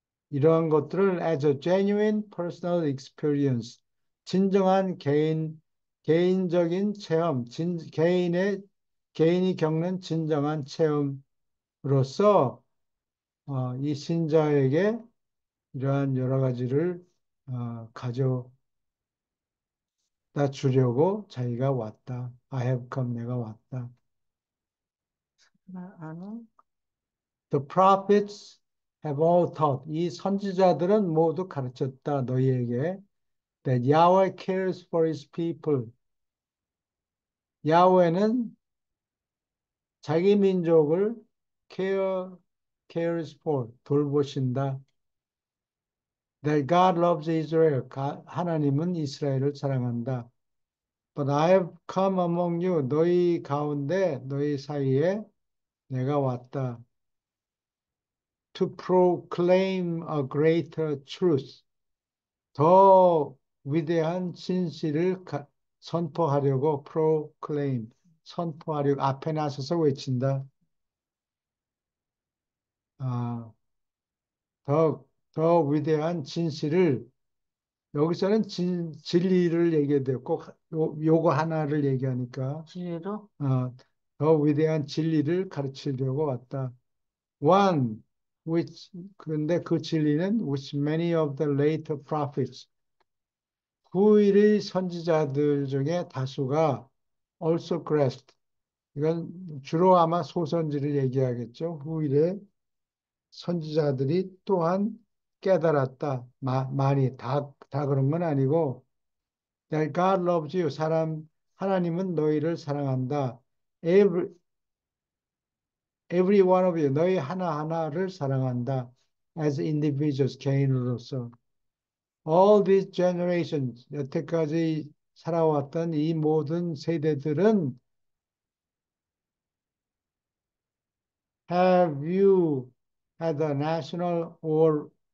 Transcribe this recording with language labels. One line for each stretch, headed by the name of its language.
Korean: 이러한 것들을
English: as a genuine personal experience,
Korean: 진정한 개인적인 체험, 개인이 겪는 진정한 체험으로서 이 신자에게 이러한 여러 가지를 가져다 주려고 자기가 왔다.
English: I have come,
Korean: 내가 왔다. 나 아는,
English: The prophets have all taught.
Korean: 이 선지자들은 모두 가르쳤다. 너희에게
English: that Yahweh cares for his people.
Korean: 야훼는 자기 민족을
English: cares for
Korean: 돌보신다.
English: That God loves Israel.
Korean: 하나님은 이스라엘을 사랑한다.
English: But I have come among you.
Korean: 너희 가운데 너희 사이에 내가 왔다.
English: To proclaim a greater truth.
Korean: 더 위대한 진실을 선포하려고 proclaim 선포하려고 앞에 나서서 외친다. 아, 더 위대한 진실을 여기서는 진리를 얘기해야 돼요. 꼭 요거 하나를 얘기하니까 진리로? 더 위대한 진리를 가르치려고 왔다.
English: One, which
Korean: 그런데 그 진리는
English: which many of the later prophets
Korean: 후일의 선지자들 중에 다수가
English: also grasped.
Korean: 이건 주로 아마 소선지를 얘기하겠죠. 후일의 선지자들이 또한 깨달았다. 많이 다 그런 건 아니고
English: that God loves you.
Korean: 하나님은 너희를 사랑한다.
English: Every one of you.
Korean: 너희 하나하나를 사랑한다.
English: As individuals,
Korean: 개인으로서.
English: All these generations,
Korean: 여태까지 살아왔던 이 모든 세대들은
English: have you had a national or